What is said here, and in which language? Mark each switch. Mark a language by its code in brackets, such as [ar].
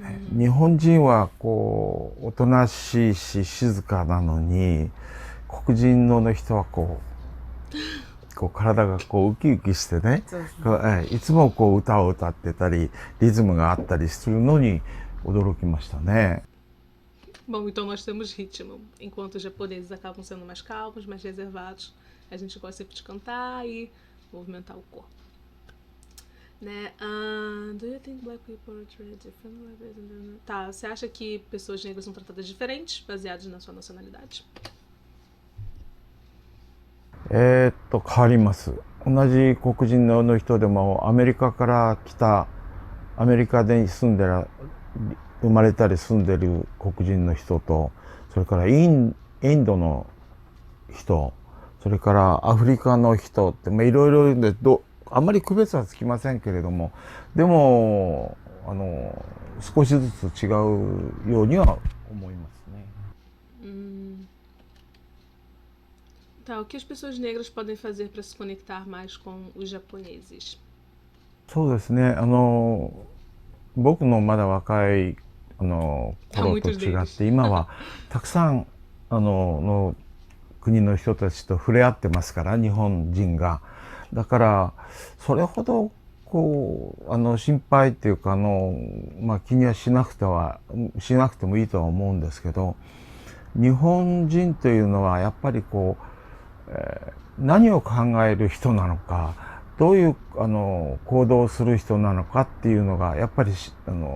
[ja] 日本人はこうおとなしいし静かなのに、黒人の人はこう体がこうウキウキしてね、いつもこう歌を歌ってたりリズムがあったりするのに驚きましたね。 [pt] Bom, então nós temos ritmo. Enquanto os japoneses acabam sendo mais calmos, mais reservados, a gente gosta sempre de cantar e movimentar o corpo. Né? [en] Do you think black people are treated differently? [pt] Tá, você acha que pessoas negras são tratadas diferentes, baseadas na sua nacionalidade? [ja] 変わります。同じ黒人の人でもアメリカから来た、アメリカで住んでる、生まれたり住んでる黒人の人と、それからインドの人、それからアフリカの人って、いろいろいるんで、あんまり区別はつきませんけれども、でも少しずつ違うようには思いますね。 [pt] Tá, o que as pessoas negras podem fazer para se conectar mais com os japoneses? [ja] そうですね。僕のまだ若い頃と違って今はたくさんの国の人たちと触れ合ってますから、日本人が。だからそれほどこう心配っていうか気にはしなくてもいいとは思うんですけど、日本人というのはやっぱりこう何を考える人なのか、どういう行動をする人なのかっていうのがやっぱりな